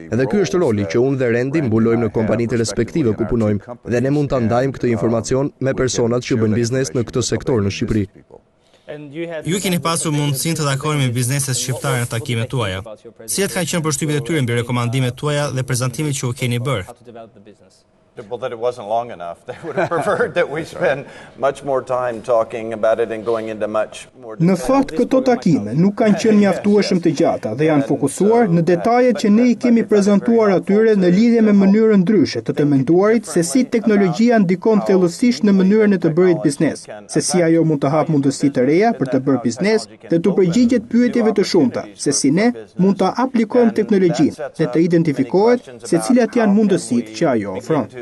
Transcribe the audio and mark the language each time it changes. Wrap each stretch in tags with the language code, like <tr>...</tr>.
<sq>Edhe ky është roli që unë dhe Randy mbulojmë në kompanitë respektive ku punojmë, dhe ne mund ta ndajmë këtë informacion me personat që bëjnë biznes në këtë sektor në Shqipëri. Ju keni pasur mundësinë të takoni me bizneset shqiptare në takimet tuaja. Cilat kanë qenë përshtypjet e tyre mbi rekomandimet tuaja dhe prezantimet që u keni bërë?</sq> <en>Well, that it wasn't long enough. They would have preferred that we spend much more time talking about it and going into much more detail.</en> <sq>Në fakt këto takime nuk kanë qenë mjaftueshëm të gjata dhe janë fokusuar në detajet që ne i kemi prezantuar atyre në lidhje me mënyrën ndryshe të menduarit se si teknologjia ndikon thellësisht në mënyrën e të bërit biznes, se si ajo mund të hap mundësi të reja për të bërë biznes dhe të përgjigjet pyetjeve të shumta, se si ne mund ta aplikojmë teknologjinë dhe të identifikohet se cilat janë mundësitë që ajo ofron.</sq>